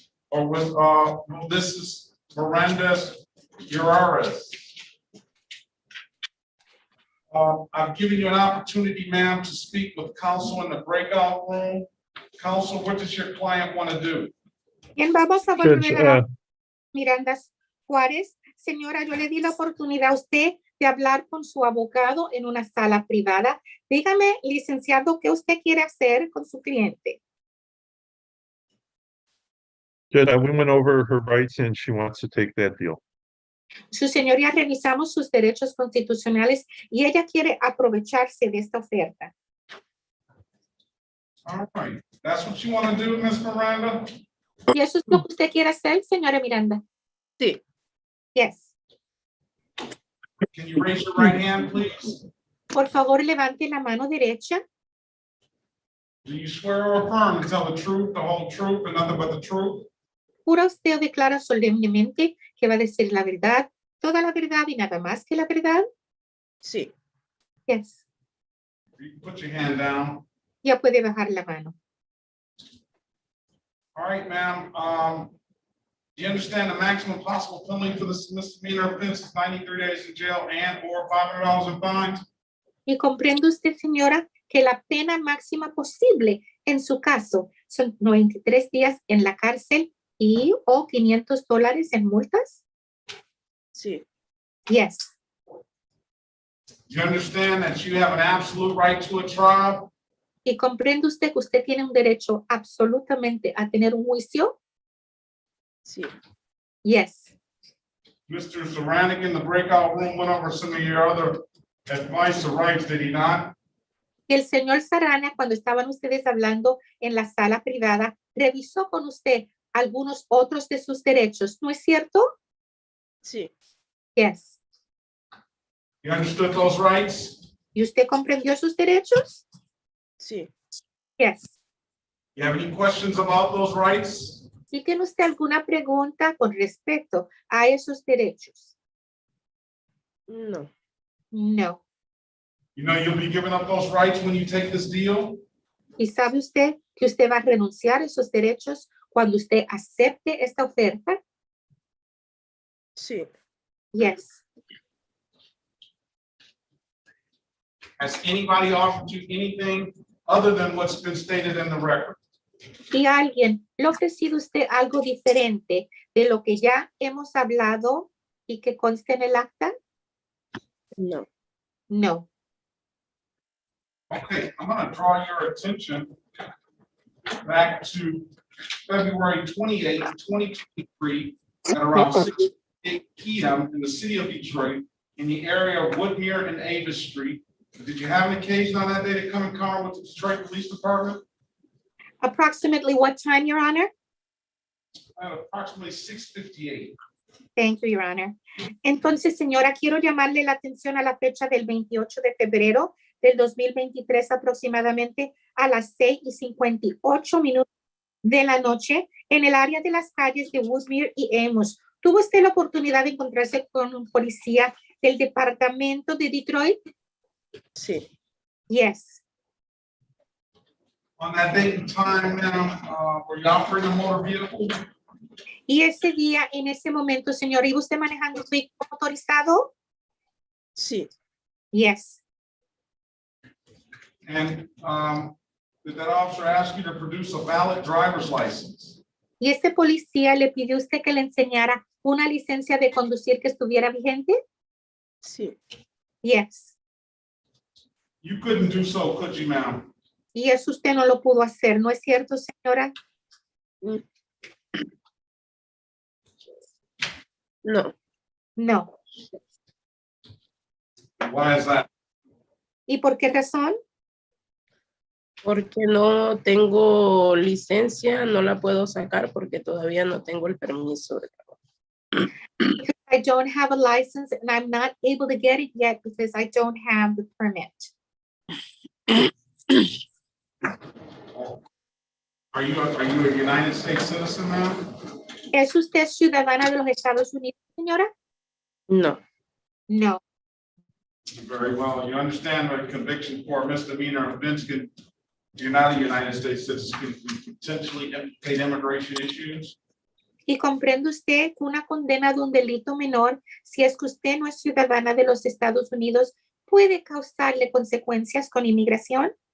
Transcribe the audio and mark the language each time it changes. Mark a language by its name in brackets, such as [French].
[English] or with this is Mirandez Urares. I've given you an opportunity, ma'am, to speak with counsel in the breakout room. Counsel, what does your client want to do? [Spanish] Bien, vamos a volver a Miranda Juárez. Señora, yo le di la oportunidad a usted de hablar con su abogado en una sala privada. Dígame, licenciado, ¿qué usted quiere hacer con su cliente? [English] Judge, we went over her rights and she wants to take that deal. [Spanish] Su señoría, revisamos sus derechos constitucionales y ella quiere aprovecharse de esta oferta. [English] All right, that's what you want to do, Miss Miranda? [Spanish] ¿Y eso es lo que usted quiere hacer, señora Miranda? Sí. [English] Yes. Can you raise your right hand, please? [Spanish] Por favor, levante la mano derecha. [English] Do you swear or affirm to tell the truth, the whole truth, and nothing but the truth? [Spanish] ¿Jura usted o declara solemnemente que va a decir la verdad, toda la verdad y nada más que la verdad? Sí. [English] Yes. You can put your hand down. [Spanish] Ya puede bajar la mano. [English] All right, ma'am. Do you understand the maximum possible penalty for this misdemeanor offense is 93 days in jail and or $500 in fines? [Spanish] ¿Y comprende usted, señora, que la pena máxima posible en su caso son 93 días en la cárcel y o $500 en multas? Sí. [English] Yes. Do you understand that you have an absolute right to a trial? [Spanish] ¿Y comprende usted que usted tiene un derecho absolutamente a tener un juicio? Sí. [English] Yes. Mr. Zoranic in the breakout room went over some of your other advice or rights, did he not? [Spanish] Y el señor Sarana, cuando estaban ustedes hablando en la sala privada, revisó con usted algunos otros de sus derechos, ¿no es cierto? Sí. [English] Yes. You understood those rights? [Spanish] ¿Y usted comprendió sus derechos? Sí. [English] Yes. You have any questions about those rights? [Spanish] ¿Y tiene usted alguna pregunta con respecto a esos derechos? No. [English] No. You know you'll be giving up those rights when you take this deal? [Spanish] ¿Y sabe usted que usted va a renunciar a esos derechos cuando usted acepte esta oferta? Sí. [English] Yes. Has anybody offered you anything other than what's been stated in the record? [Spanish] ¿Y alguien le ha ofrecido usted algo diferente de lo que ya hemos hablado y que conste en el acta? No. [English] No. Okay, I'm going to draw your attention back to February 28, 2023 at around 6:08 p.m. in the city of Detroit in the area of Woodmere and Avis Street. Did you have an occasion on that day to come in contact with the Detroit Police Department? Approximately what time, Your Honor? At approximately 6:58. Thank you, Your Honor. [Spanish] Entonces, señora, quiero llamarle la atención a la fecha del 28 de febrero del 2023, aproximadamente a las 6:58 de la noche, en el área de las calles de Woodmere y Amos. ¿Tuvo usted la oportunidad de encontrarse con un policía del departamento de Detroit? Sí. [English] Yes. On that date and time, ma'am, were you operating a motor vehicle? [Spanish] Y ese día, en ese momento, señor, ¿iba usted manejando un vehículo motorizado? Sí. [English] Yes. And did that officer ask you to produce a valid driver's license? [Spanish] ¿Y este policía le pidió a usted que le enseñara una licencia de conducir que estuviera vigente? Sí. [English] Yes. You couldn't do so, could you, ma'am? [Spanish] Y eso usted no lo pudo hacer, ¿no es cierto, señora? No. [English] No. Why is that? [Spanish] ¿Y por qué razón? Porque no tengo licencia, no la puedo sacar porque todavía no tengo el permiso de trabajo. [English] I don't have a license and I'm not able to get it yet because I don't have the permit. Are you a United States citizen, ma'am? [Spanish] ¿Es usted ciudadana de los Estados Unidos, señora? No. [English] No. Very well. You understand that conviction for a misdemeanor offense can, you're not a United States citizen, can potentially implicate immigration issues? [Spanish] ¿Y comprende usted que una condena de un delito menor, si es que usted no es ciudadana de los Estados Unidos, puede causarle consecuencias con inmigración?